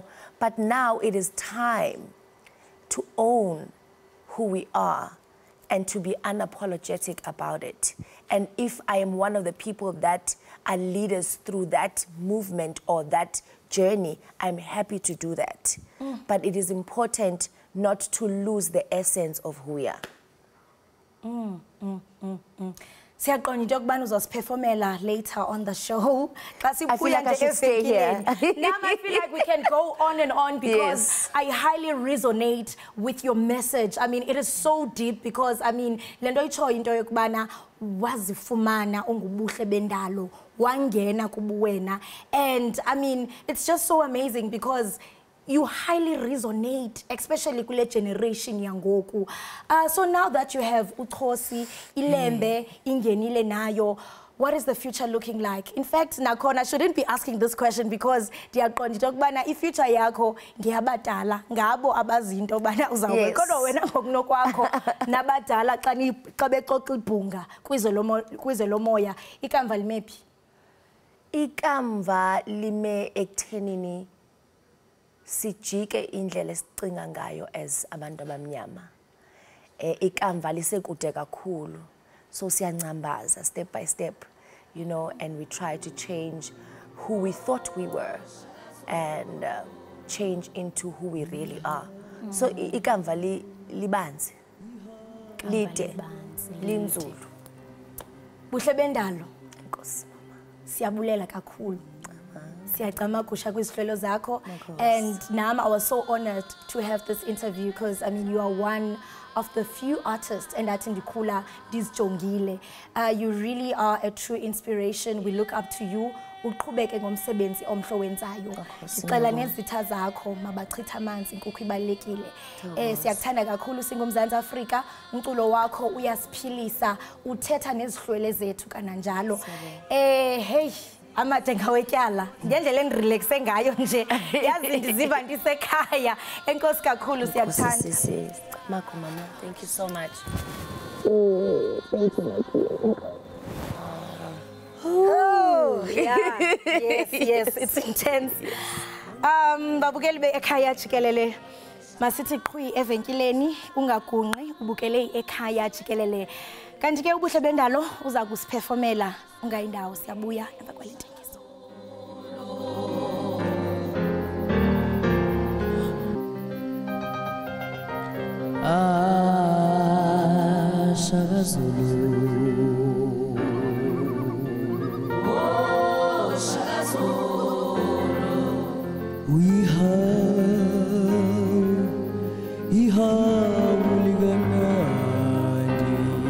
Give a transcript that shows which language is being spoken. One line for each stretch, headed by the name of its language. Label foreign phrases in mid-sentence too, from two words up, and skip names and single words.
English: But now it is time to own who we are and to be unapologetic about it. And if I am one of the people that are leaders through that movement or that journey, I'm happy to do that. But it is important not to lose the essence of who we are.
Xhosa: Siyaqonda into yokubana uzosiperformela
English: later on the show. I feel like I should stay here. Now I feel like we can go on and on because I highly resonate with your message. I mean, it is so deep because, I mean,
Xhosa: lento itsho into yokubana wazifumana u-Buhlebendalo wangena kubuwena.
English: And I mean, it's just so amazing because you highly resonate, especially
Xhosa: kule generation yangoku.
English: So now that you have uXhosi, ILEMBE,
Xhosa: ingenile nayo,
English: what is the future looking like? In fact, Nakhona, I shouldn't be asking this question because
Xhosa: ndiyaqonda into yokubana i-future yakho ngeyabadala, ngabo abazi into yokubana uzawube. Kodwa wena ngokunokwakho nabadala xa bexoxa ibhunga kwizwe lomoya, ikamva limephi? Ikamva lime ekuthenini sijike indlela esicinga ngayo as abantu abamnyama. Ikamva lisekude kakhulu.
English: So siyancambaza step by step, you know, and we try to change who we thought we were and change into who we really are.
Xhosa: So ikamva libanzi, lide, linzulu. Buhlebendalo. Nkosi. Siyabulela kakhulu. Siyacamagusha kwizihlelo zakho.
English: And Nam, I was so honored to have this interview because, I mean, you are one of the few artists and
Xhosa: atindikula dizijongile.
English: You really are a true inspiration. We look up to you.
Xhosa: Uqhubeke ngomsebenzi omhle owenzayo. Sicela nezitha zakho mabachitha amanzi inkukhu ibalekile. Siyakuthanda kakhulu singumzantsi Afrika. Umculo wakho uyasiphilisa, uthetha nezihlwele zethu kananjalo. Hey, amade ngawetyala ngendlela endirelaxe ngayo nje yazi ndiziva ndisekhaya enkosi kakhulu siyakuthanda Mako mama,
English: thank you so much. Thank you. Oh, yeah. Yes, it's intense.
Xhosa: Babukeli be-ekhaya jikelele. Masithi qhwi evenkileni ungagunqi ubukele ekhaya jikelele. Kanti ke uBuhlebendalo uza kusiperformela ungayindawo siyabuya emva kwale ntengiso.
English: Shaka Zulu. Oh, Shaka Zulu. We have Liganandi.